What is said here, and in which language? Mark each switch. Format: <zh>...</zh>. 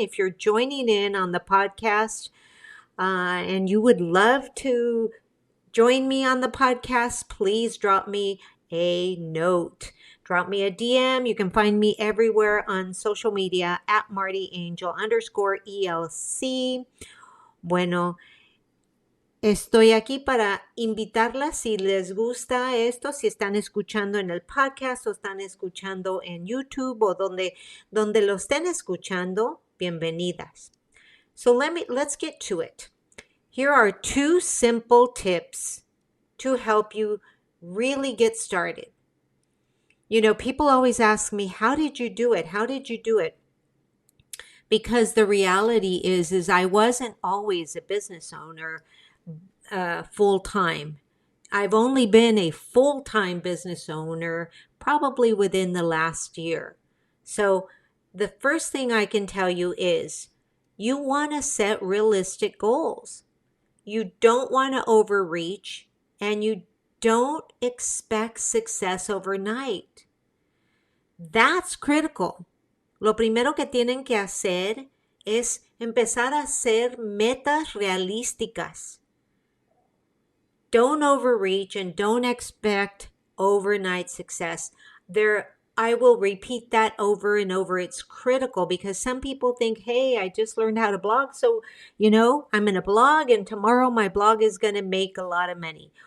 <en>If you're joining in on the podcast and you would love to join me on the podcast, please drop me a note. Drop me a DM. You can find me everywhere on social media at @MartyAngel_ELC.</en> <es>Bueno, estoy aquí para invitarlas si les gusta esto, si están escuchando en el podcast o están escuchando en YouTube o donde lo estén escuchando, bienvenidas.</es> <en>So let's get to it. Here are 2 simple tips to help you really get started. You know, people always ask me, how did you do it? How did you do it? Because the reality is I wasn't always a business owner full-time. I've only been a full-time business owner probably within the last year. So the first thing I can tell you is you want to set realistic goals. You don't want to overreach and you Don't expect success overnight. That's critical.</en> <es>Lo primero que tienen que hacer es empezar a hacer metas realísticas.</es> <en>Don't overreach and don't expect overnight success. I will repeat that over and over. It's critical because some people think, hey, I just learned how to blog. So, I'm going to blog and tomorrow my blog is going to make a lot of money.</en>